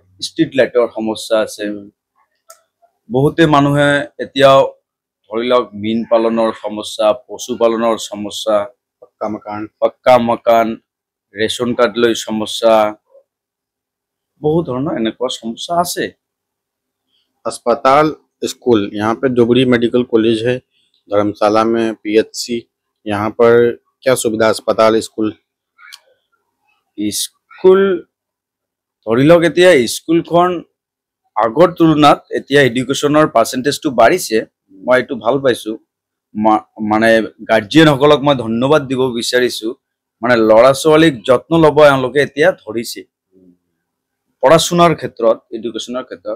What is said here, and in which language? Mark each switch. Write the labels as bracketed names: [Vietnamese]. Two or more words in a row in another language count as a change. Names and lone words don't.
[English] street light [Assamese] সমস্যা আছে। বহুতে মানুহে এতিয়াও ধৰি লওক মীন পালনৰ সমস্যা, পশুপালনৰ সমস্যা, [Hindi] पक्का मकान, [English] ration card [Assamese] লৈ সমস্যা, বহু ধৰণৰ এনেকুৱা সমস্যা আছে। [Hindi] अस्पताल, स्कूल, यहाँ पे धुबरी [English] medical college [Hindi] है, धर्मशाला में पीएचसी। यहाँ पर क्या सुविधा, अस्पताल, स्कूल? [Assamese] স্কুল ধৰি লওক এতিয়া স্কুলখন আগৰ তুলনাত এতিয়া [English] education percentage [Assamese] বাঢ়িছে। মই এইটো ভাল পাইছোঁ। মানে গাৰ্জিয়ানসকলক মই ধন্যবাদ দিব বিচাৰিছোঁ। মানে ল'ৰা ছোৱালীক যত্ন ল'ব এওঁলোকে এতিয়া ধৰিছে পঢ়া শুনাৰ ক্ষেত্ৰত, এডুকেশ্যনৰ ক্ষেত্ৰত।